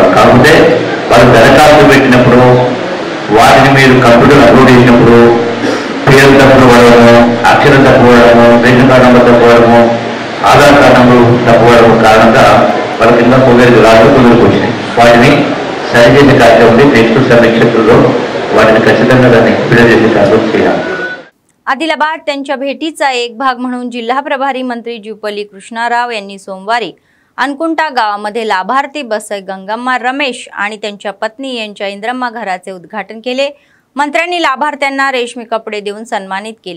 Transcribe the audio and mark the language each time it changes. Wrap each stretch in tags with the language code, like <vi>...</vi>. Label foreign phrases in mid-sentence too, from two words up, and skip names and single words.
<te>కాకపోతే వాళ్ళు దరఖాస్తు పెట్టినప్పుడు వాటిని మీరు కంప్యూటర్ అప్లోడ్ చేసినప్పుడు పేరు తప్పులు పడడము, అక్షరం తప్పు పడడము, రేషన్ కార్డు నెంబర్ తప్పు పడడము, ఆధార్ కార్డు నెంబర్ తప్పు పడడం కారణంగా వాళ్ళ కింద పొగరికి వచ్చినాయి. వాటిని సరిచేసే కార్యక్రమం నెక్స్ట్ సమీక్షలో వాటిని ఖచ్చితంగా దాన్ని ఫిల్ చేసే కార్యక్రమం చేయాలి.</te> <mr>आदिलाबाद त्यांच्या भेटीचा एक भाग म्हणून जिल्हा प्रभारी मंत्री जुपल्ली कृष्णाराव यांनी सोमवारी अनकुंटा गावामध्ये लाभार्थी बसय गंगम्मा रमेश आणि त्यांच्या पत्नी यांच्या इंद्रम्मा घराचे उद्घाटन केले. मंत्र्यांनी लाभार्थ्यांना रेशमी कपडे देऊन सन्मानित केले.</mr>